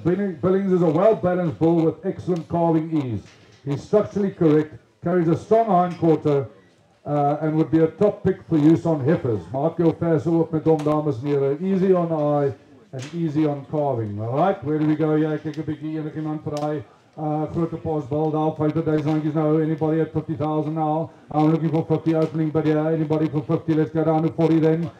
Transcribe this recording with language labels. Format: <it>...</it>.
<en>Billings is a well-balanced bull with excellent carving ease. He's structurally correct, carries a strong hind quarter, and would be a top pick for use on heifers.</en> <af>Maak jou vers op met hom, dames en heren.</af> <en>Easy on eye and easy on carving. Alright, where do we go?</en> <af>Yeah, kyk 'n bietjie, enige iemand vir daai grote posbal daar, 50,000 randjies now.</af> <en>Anybody at 50,000 now? I'm looking for 50 opening, but yeah, anybody for 50, let's go down to 40 then.</en>